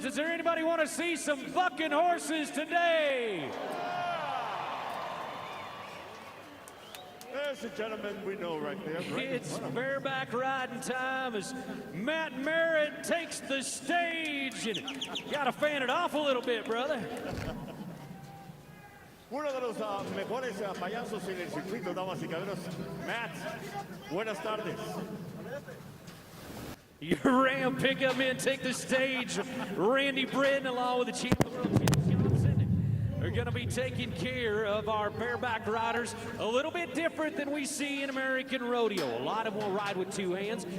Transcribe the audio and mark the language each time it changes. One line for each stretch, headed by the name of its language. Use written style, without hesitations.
English: Does there anybody want to see some bucking horses today? There's a gentleman we know right there. Right It's bareback riding time as Matt Merritt takes the stage. And gotta fan it off a little bit, brother.
Spanish: Uno de los mejores payasos en el circuito, damas y caballeros. Matt, buenas tardes.
English: Your Ram pickup men take the stage. Randy Britton along with the champ of the world, Ken Johnson, are going to be taking care of our bareback riders. A little bit different than we see in American Rodeo. A lot of them will ride with two hands.